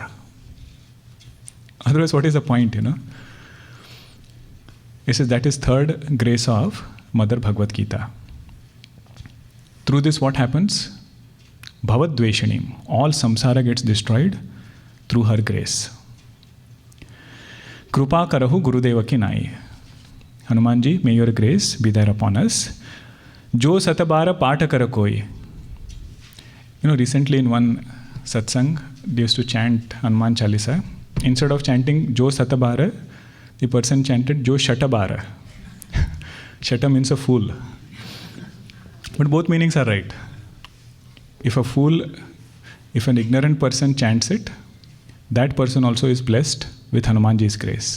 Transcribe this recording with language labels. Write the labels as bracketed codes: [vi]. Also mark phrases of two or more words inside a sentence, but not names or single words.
[en] Otherwise, what is the point, He says that is third grace of Mother Bhagavad Gita. Through this, what happens? Bhavadveshinim. All samsara gets destroyed through her grace. [awa] कृपा करहु गुरुदेव की नाईं. [en] Hanumanji, may your grace be there upon us. [awa] जो सतबार पाठ कर कोई. [en] Recently in one satsang, they used to chant Hanuman Chalisa. Instead of chanting [awa] जो सतबार, [en] the person chanted [awa] जो शतबार. [en] Shata means a fool. But both meanings are right. If an ignorant person chants it, that person also is blessed with Hanumanji's grace.